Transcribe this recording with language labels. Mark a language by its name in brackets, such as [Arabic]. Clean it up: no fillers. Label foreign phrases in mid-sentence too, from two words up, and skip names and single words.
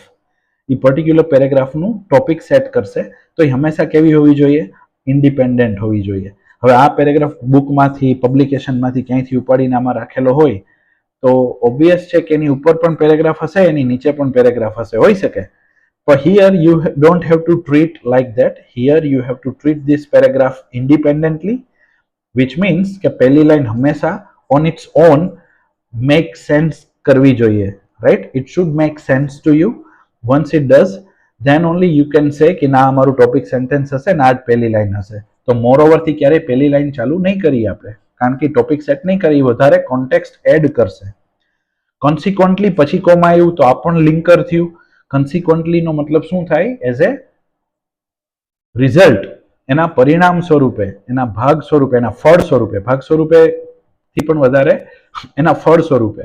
[Gujarati] એ પર્ટિક્યુલર પેરેગ્રાફનું ટોપિક સેટ કરશે. તો એ હંમેશા કેવી હોવી જોઈએ? ઇન્ડિપેન્ડન્ટ હોવી જોઈએ. હવે આ પેરેગ્રાફ બુકમાંથી, પબ્લિકેશનમાંથી ક્યાંયથી ઉપાડીને આમાં રાખેલો હોય તો ઓબ્વિયસ છે કે એની ઉપર પણ પેરેગ્રાફ હશે, એની નીચે પણ પેરેગ્રાફ હશે, હોઈ શકે. [English] But here you don't have to treat like that. Here you have to treat this paragraph independently, which means [Gujarati] કે પહેલી લાઈન હંમેશા [English] on its own make sense [Gujarati] કરવી જોઈએ, [English] right? It should make sense to you. Once it does, then only you can say [Gujarati] કે ના અમારું [English] topic sentence [Gujarati] હશે ને આ જ પહેલી લાઈન હશે. તો મોરઓવર થી ક્યારે પહેલી લાઈન ચાલુ નહીં કરીએ આપણે, કારણ કે [English] topic set [Gujarati] નહીં કરી, વધારે [English] context add [Gujarati] કરશે. કોન્સિક્વન્ટલી પછી કોમાં આવ્યું તો આ પણ લિંકર થયું. કન્સિક્વન્ટલી નો મતલબ શું થાય? [English] as a result, [Gujarati] એના પરિણામ સ્વરૂપે, એના ભાગ સ્વરૂપે, એના ફળ સ્વરૂપે, ભાગ સ્વરૂપે થી પણ વધારે એના ફળ સ્વરૂપે.